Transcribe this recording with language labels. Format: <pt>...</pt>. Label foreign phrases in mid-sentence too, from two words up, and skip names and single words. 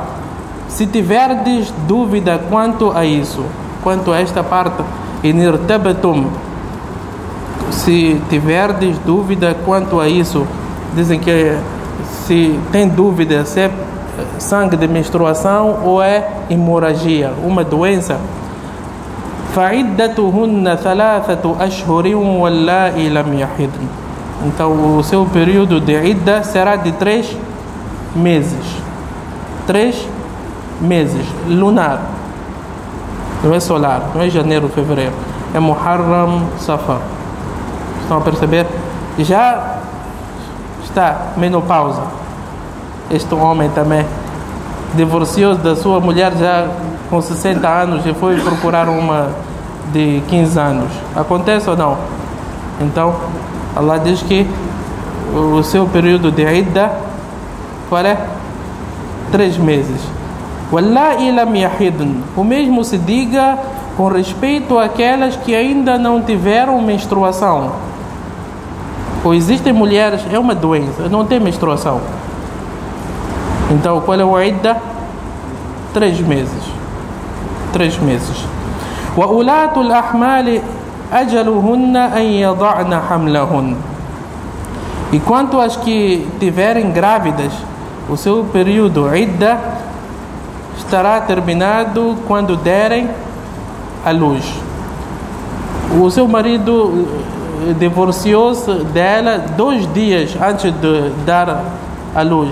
<pt>Se tiverdes dúvida quanto a isso, quanto a esta parte, inirtabatum, se tiverdes dúvida quanto a isso, dizem que se tem dúvida se é sangue de menstruação ou é hemorragia, uma doença,</pt> <ar>فَعِدَّتُهُنَّ ثَلَاثَةُ أَشْهُرٍ وَاللَّائِي لَمْ يَحِضْنَ.</ar> <pt>Então o seu período de idda será de 3 meses. 3 meses, lunar. Não é solar, não é janeiro, fevereiro. É Muharram, Safar. Estão a perceber? Já está menopausa. Este homem também divorciou-se da sua mulher já com 60 anos e foi procurar uma de 15 anos. Acontece ou não? Então, Allah diz que o seu período de idda, qual é? 3 meses.</pt> <ar>وَاللَّائِي لَمْ يَحِضْنَ.</ar> <pt>O mesmo se diga com respeito àquelas que ainda não tiveram menstruação. Ou existem mulheres, é uma doença, não tem menstruação. Então, qual é o idda? 3 meses. 3 meses.</pt> <ar>وَأُولَاتُ الْأَحْمَالِ أَجَلُهُنَّ أَنْ يَضَعْنَ حَمْلَهُنَّ.</ar> <pt>E quanto às que tiverem grávidas, o seu período idda estará terminado quando derem a luz. O seu marido divorciou-se dela 2 dias antes de dar a luz.</pt>